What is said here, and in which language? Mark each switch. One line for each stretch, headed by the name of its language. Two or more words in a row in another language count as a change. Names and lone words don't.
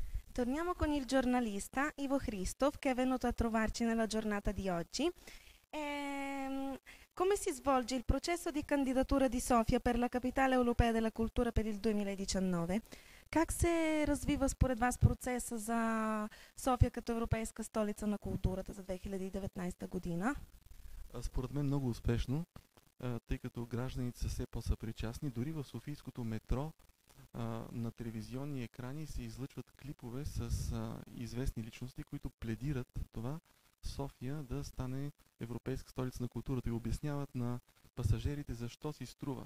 Italian: Torniamo con il giornalista Ivo Christoph che è venuto a trovarci nella giornata di oggi. Come si svolge il processo di candidatura di Sofia per la capitale europea della cultura per il 2019?
Bulgarian: Как се развива според вас процеса за София като европейска столица на културата за 2019 година? Според мен много успешно, тъй като гражданите са все по-съпричастни. Дори в Софийското метро на телевизионни екрани се излъчват клипове с известни личности, които пледират това София да стане европейска столица на културата и обясняват на пасажирите защо си струва.